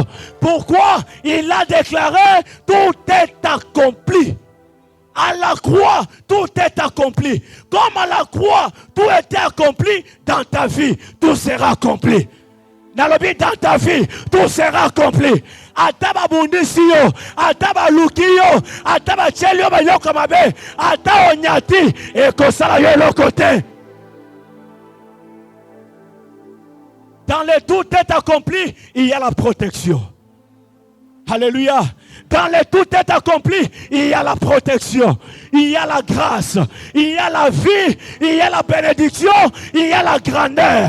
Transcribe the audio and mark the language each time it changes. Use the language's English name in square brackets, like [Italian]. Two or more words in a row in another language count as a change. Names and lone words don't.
[French] Pourquoi? Il a déclaré tout est accompli. À la croix, tout est accompli. Comme à la croix, tout était accompli dans ta vie, tout sera accompli. Dans ta vie, tout sera accompli. [Lingala] Ataba bundisiyo, ataba lukiyo, ataba chelio bayoko mabe, ata onyati, ekosala yo lokote. [French] Dans le tout est accompli, il y a la protection. Alléluia. Quand le tout est accompli, il y a la protection, il y a la grâce, il y a la vie, il y a la bénédiction, il y a la grandeur.